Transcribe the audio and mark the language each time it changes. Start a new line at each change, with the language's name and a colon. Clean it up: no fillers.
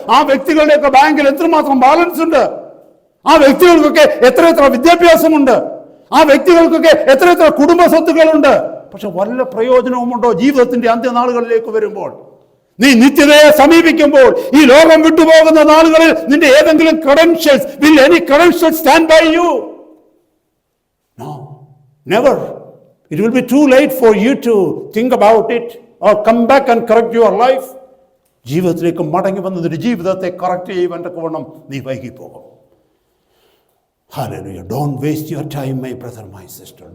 Malayalam: ആ വ്യക്തികളുടെയൊക്കെ ബാങ്കിൽ എത്രമാത്രം ബാലൻസ് ഉണ്ട്, ആ വ്യക്തികൾക്കൊക്കെ എത്ര വിദ്യാഭ്യാസമുണ്ട്, ആ വ്യക്തികൾക്കൊക്കെ എത്ര കുടുംബ സ്വത്തുക്കളുണ്ട്. പക്ഷെ വല്ല പ്രയോജനവുമുണ്ടോ ജീവിതത്തിന്റെ അന്ത്യനാളുകളിലേക്ക് വരുമ്പോൾ? നീ നിത്യതയെ സമീപിക്കുമ്പോൾ, ഈ ലോകം വിട്ടുപോകുന്ന നാളുകളിൽ നിന്റെ ഏതെങ്കിലും credentials,
English: will any credentials stand by you? No, never. It will be too late for you to think about it or come back and correct your life.
Malayalam: ജീവിതത്തിലേക്ക് മടങ്ങി വന്നതിന്റെ ജീവിതത്തെ കറക്റ്റ് ചെയ്യുവാൻ തക്കവണ്ണം നീ വൈകി പോകും.
English: Hallelujah. Don't waste your time, my brother, my sister.